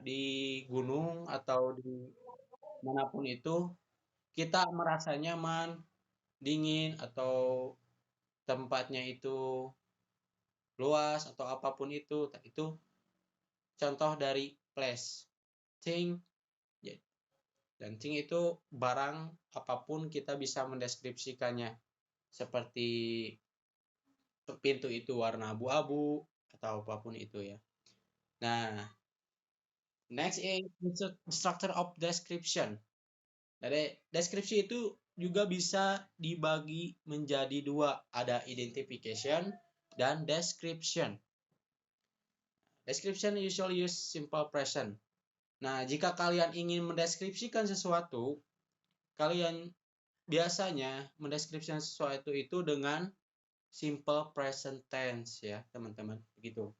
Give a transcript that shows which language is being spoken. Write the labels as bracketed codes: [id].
[id] Di gunung atau di manapun itu, kita merasa nyaman, dingin, atau tempatnya itu luas atau apapun itu contoh dari place. Thing, ya, dan thing itu barang apapun kita bisa mendeskripsikannya. Seperti pintu itu warna abu-abu atau apapun itu ya. [en] Nah, next is structure of description. [id] Dari deskripsi itu juga bisa dibagi menjadi dua, ada identification dan description. [en] Description usually use simple present. [id] Nah, jika kalian ingin mendeskripsikan sesuatu, kalian biasanya mendeskripsikan sesuatu itu dengan simple present tense ya, teman-teman. Begitu.